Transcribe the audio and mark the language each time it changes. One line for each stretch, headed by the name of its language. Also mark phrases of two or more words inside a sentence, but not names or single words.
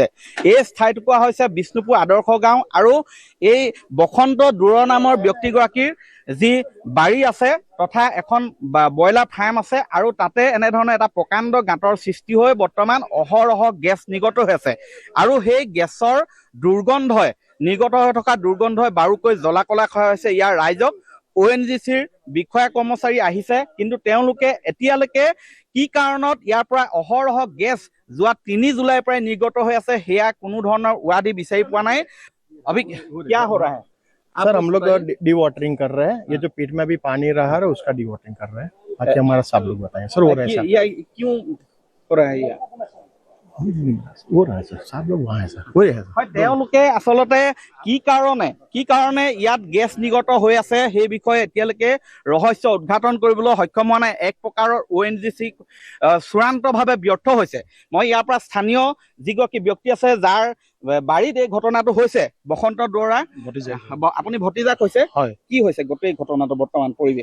Assamese: এই ঠাইটুকুৰা হৈছে বিষ্ণুপুৰ আদৰ্শ গাঁও আৰু এই বসন্ত দুৱৰা নামৰ ব্যক্তিগৰাকীৰ যি বাৰী আছে তথা এখন ব্ৰইলাৰ ফাৰ্ম আছে আৰু তাতে এনেধৰণৰ এটা প্ৰকাণ্ড গাঁতৰ সৃষ্টি হৈ বৰ্তমান অহৰহ গেছ নিৰ্গত হৈ আছে আৰু সেই গেছৰ দুৰ্গন্ধই নিৰ্গত হৈ থকা দুৰ্গন্ধই বাৰুকৈ জ্বলা-কলা খোৱা হৈছে ইয়াৰ ৰাইজক। ONGCৰ বিষয়া কৰ্মচাৰী আহিছে, কিন্তু তেওঁলোকে এতিয়ালৈকে কি কাৰণত ইয়াৰ পৰা অহৰহ গেছ যোৱা 3 জুলাইৰ পৰাই নিৰ্গত হৈ আছে সেয়া কোনো ধৰণৰ উৱাদি বিচাৰি পোৱা নাই।
Hindi: अभी क्या हो रहा है? सर हम लोग
English: de watering
Hindi: कर रहे हैं। ये जो पेट में अभी पानी रहा है उसका
English: de watering
Hindi: कर रहे हैं। बाकी हमारा सब लोग बताएं सर हो रहा है। ये क्यों हो रहा है? हो रहा है सर, सब लोग वहाँ है सर, हो रहा है सर।
Assamese: তেওঁলোকে আচলতে কি কাৰণে ইয়াত গেছ নিৰ্গত হৈ আছে সেই বিষয়ে এতিয়ালৈকে ৰহস্য উদ্ঘাটন কৰিবলৈ সক্ষম হোৱা নাই। এক প্ৰকাৰৰ ONGC চূড়ান্তভাৱে ব্যৰ্থ হৈছে। মই ইয়াৰ পৰা স্থানীয় যিগৰাকী ব্যক্তি আছে যাৰ বাৰীত এই ঘটনাটো হৈছে, বসন্ত দুৱৰা, আপুনি ভতিজা কৈছে, কি হৈছে গোটেই ঘটনাটো বৰ্তমান পৰিৱেশ?